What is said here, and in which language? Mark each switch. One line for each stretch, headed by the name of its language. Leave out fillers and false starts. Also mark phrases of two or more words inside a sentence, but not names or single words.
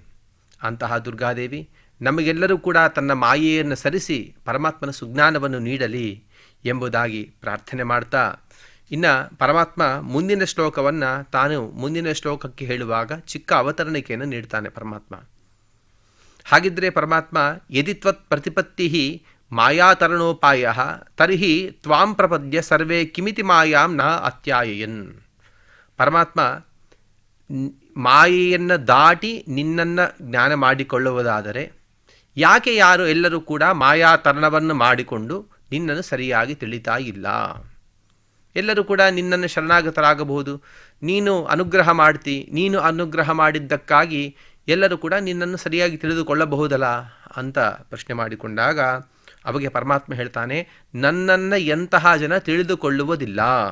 Kannada: ಅಂತಹ ದುರ್ಗಾದೇವಿ ನಮಗೆಲ್ಲರೂ ಕೂಡ ತನ್ನ ಮಾಯೆಯನ್ನು ಸರಿಸಿ ಪರಮಾತ್ಮನ ಸುಜ್ಞಾನವನ್ನು ನೀಡಲಿ ಎಂಬುದಾಗಿ ಪ್ರಾರ್ಥನೆ ಮಾಡ್ತಾ, ಇನ್ನು ಪರಮಾತ್ಮ ಮುಂದಿನ ಶ್ಲೋಕವನ್ನು ತಾನು ಮುಂದಿನ ಶ್ಲೋಕಕ್ಕೆ ಹೇಳುವಾಗ ಚಿಕ್ಕ ಅವತರಣಿಕೆಯನ್ನು ನೀಡ್ತಾನೆ ಪರಮಾತ್ಮ. ಹಾಗಿದ್ದರೆ ಪರಮಾತ್ಮ
Sanskrit: ಯದಿ ತ್ವತ್ ಪ್ರತಿಪತ್ತಿ ಮಾಯಾತರಣೋಪಾಯ ತರ್ಹಿ ತ್ವಾಂ ಪ್ರಪದ್ಯ ಸರ್ವೇ ಕಿಮಿತಿ ಮಾಯಾಂ ನ ಅತ್ಯಾಯಯನ್.
Kannada: ಪರಮಾತ್ಮ ಮಾಯೆಯನ್ನು ದಾಟಿ ನಿನ್ನನ್ನು ಜ್ಞಾನ ಮಾಡಿಕೊಳ್ಳುವುದಾದರೆ ಯಾಕೆ ಯಾರು ಎಲ್ಲರೂ ಕೂಡ ಮಾಯಾತರಣವನ್ನು ಮಾಡಿಕೊಂಡು ನಿನ್ನನ್ನು ಸರಿಯಾಗಿ ತಿಳಿತಾ ಇಲ್ಲ? ಎಲ್ಲರೂ ಕೂಡ ನಿನ್ನನ್ನು ಶರಣಾಗತರಾಗಬಹುದು, ನೀನು ಅನುಗ್ರಹ ಮಾಡ್ತಿ, ನೀನು ಅನುಗ್ರಹ ಮಾಡಿದ್ದಕ್ಕಾಗಿ ಎಲ್ಲರೂ ಕೂಡ ನಿನ್ನನ್ನು ಸರಿಯಾಗಿ ತಿಳಿದುಕೊಳ್ಳಬಹುದಲ್ಲ ಅಂತ ಪ್ರಶ್ನೆ ಮಾಡಿಕೊಂಡಾಗ ಅವಾಗ ಪರಮಾತ್ಮ ಹೇಳ್ತಾನೆ, ನನ್ನನ್ನು ಎಂತಹ ಜನ ತಿಳಿದುಕೊಳ್ಳುವುದಿಲ್ಲ.